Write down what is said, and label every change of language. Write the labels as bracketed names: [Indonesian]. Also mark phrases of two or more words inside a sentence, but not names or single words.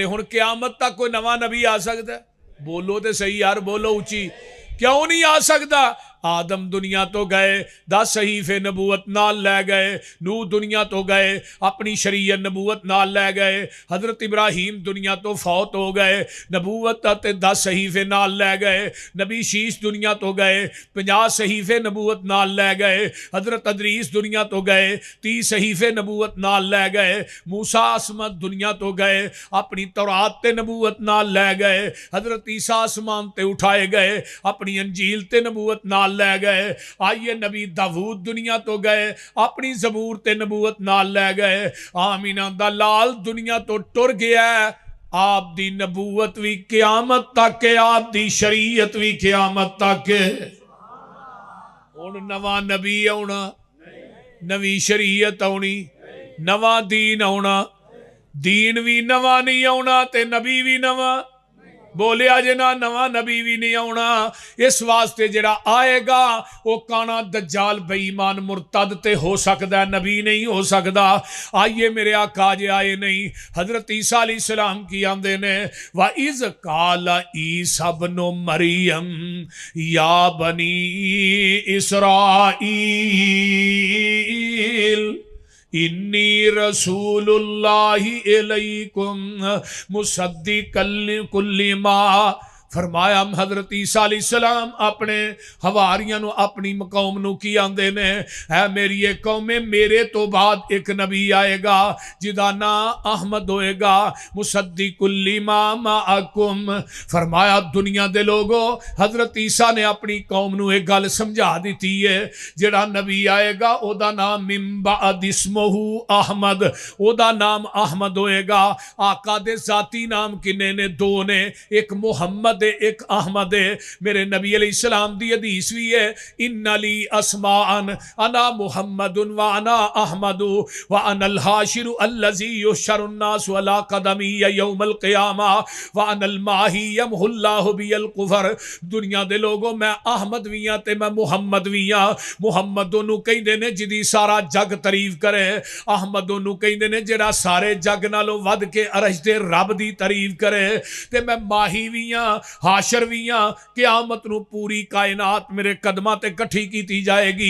[Punjabi] ہن قیامت تک کوئی نواں نبی آ سکتا ہے؟ بولو تے صحیح یار، بولو اچھی، کیوں نہیں آ سکتا؟ آدم دنیا تو گئے، 10 صحیفے نبوت نال لے گئے، نوح دنیا تو گئے، اپنی شریعت نبوت نال لے گئے، حضرت ابراہیم دنیا تو فوت ہو گئے، نبوت تے 10 صحیفے نال لے گئے، نبی شیش دنیا تو گئے، 50 صحیفے نبوت نال لے گئے، حضرت ادریس دنیا تو گئے، 30 صحیفے نبوت نال لے گئے، موسیٰ عصمت دنیا تو گئے، اپنی تورات تے نبوت نال لے گئے، حضرت عیسیٰ آسمان تے اٹھائے گئے، اپنی انجیل تے نبوت نال لے گئے، آئیے نبی داود دنیا تو گئے، اپنی زبور تے نبوت نال لے گئے، آمینہ دا لال دنیا تو ٹر گیا ہے، آپ دی نبوت بھی قیامت تک ہے، آپ دی شریعت بھی قیامت تک ہے۔ ہن نواں نبی آنا، نوی شریعت آنی، نواں دین آنا، دین بھی نواں نہیں آنا تے نبی بھی نواں، بولیا جے نا نواں نبی بھی نہیں آنا۔ اس واسطے جڑا آئے گا وہ کانا دجال بے ایمان مرتد تے ہو سکتا ہے، نبی نہیں ہو سکتا۔ آئیے میرے آقا جے آئے نہیں، حضرت عیسیٰ علیہ السلام کی آندے نے [Arabic] وَإِذْ قَالَ عِيسَى ابْنُ مَرْيَمَ يَا بَنِي إِسْرَائِيلَ انی رسول اللہ علیکم مصدقا لکل ما۔ [Punjabi] فرمایا حضرت عیسیٰ علیہ السلام اپنے حواریاں نو، اپنی قوم نو کی آندے نے، اے میری ایک قوم، میرے تو بعد ایک نبی آئے گا جدا نام احمد ہوئے گا، [Arabic] مصدق لما معکم۔ [Punjabi] فرمایا دنیا دے لوگو، حضرت عیسیٰ نے اپنی قوم نو ایک گل سمجھا دیتی ہے، جڑا نبی آئے گا او دا نام [Arabic] من بعد اسمہ احمد، [Punjabi] او دا نام احمد ہوئے گا۔ آقا دے ذاتی نام کنے نے؟ 2 نے، ایک محمد محمد ایک احمد ہے. میرے نبی علیہ السلام دی حدیث بھی ہے, [Arabic] إن لي أسماء أنا محمد و أنا أحمد و أنا الحاشر الذي يحشر الناس على قدمي يوم القيامة و أنا الماحي يمحو الله بالكفر. [Punjabi] دنیا دے لوگو میں احمد بھی ہاں تے میں محمد بھی ہاں. محمد اونوں کہندے نے جدی سارا جگ تعریف کرے، احمد اونوں کہندے نے جیہڑا سارے جگ نالوں ودھ کے عرش دے رب دی تعریف کرے. تے میں ماہی بھی ہاں، حاشر بھی ہاں، قیامت نوں پوری کائنات میرے قدماں تے اکٹھی کیتی جائے گی.